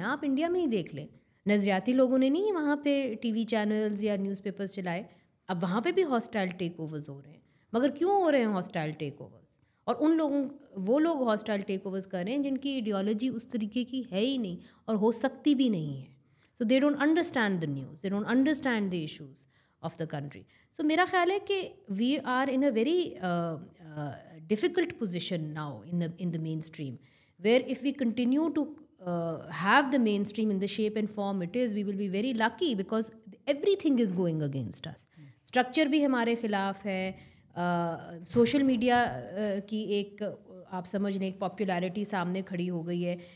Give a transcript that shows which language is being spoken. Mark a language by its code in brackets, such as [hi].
[ur] آپ انڈیا میں ہی دیکھ لیں, نظریاتی لوگوں نے نہیں وہاں پہ ٹی وی چینلز یا نیوز پیپرز چلائے. اب وہاں پہ بھی ہاسٹائل ٹیک اوورز ہو رہے ہیں, مگر کیوں ہو رہے ہیں ہاسٹائل ٹیک اوورز؟ اور وہ لوگ ہاسٹائل ٹیک اوورز کر رہے ہیں جن کی ایڈیالوجی اس طریقے کی ہے ہی نہیں اور ہو سکتی بھی نہیں ہے. [en] So they don't understand the news, they don't understand the issues of the country. So [ur] میرا خیال ہے کہ [en] We are in a very difficult position now in the mainstream, where if we continue to have the mainstream in the shape and form it is, we will be very lucky because everything is going against us. [ur] Structure بھی ہمارے خلاف ہے. Social media کی ایک آپ سمجھ لیں ایک پاپولیرٹی سامنے کھڑی ہو گئی ہے.